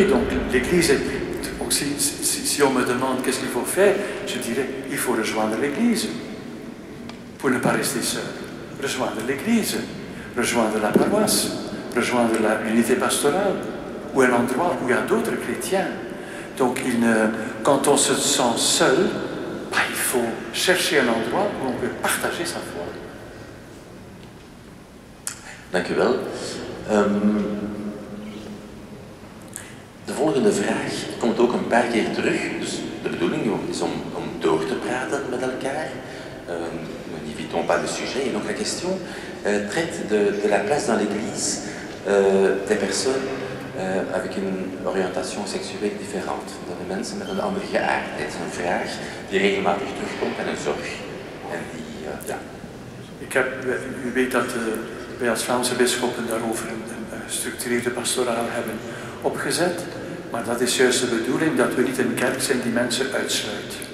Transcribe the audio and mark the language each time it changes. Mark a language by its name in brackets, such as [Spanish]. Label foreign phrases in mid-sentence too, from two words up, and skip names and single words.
[French] Donc l'Église, si on me demande qu'est-ce qu'il faut faire, je dirais il faut rejoindre l'Église pour ne pas rester seul. Rejoindre l'Église, rejoindre la paroisse, rejoindre l'unité pastorale ou un endroit où il y a d'autres chrétiens. Donc quand on se sent seul, il faut chercher un endroit où on peut partager sa foi. [Dutch] Dank u wel. De volgende vraag komt ook een paar keer terug. Dus de bedoeling is om door te praten met elkaar. [French] Nous n'évitons pas le sujet. Et donc la question traite de la place dans l'Église des personnes avec une orientation seksueel différente. [Dutch] De mensen met een andere geaardheid. Een vraag die regelmatig terugkomt en een zorg. En die, ja. U weet dat wij als Vlaamse bisschoppen daarover een gestructureerde pastoraal hebben opgezet. Maar dat is juist de bedoeling dat we niet een kerk zijn die mensen uitsluit.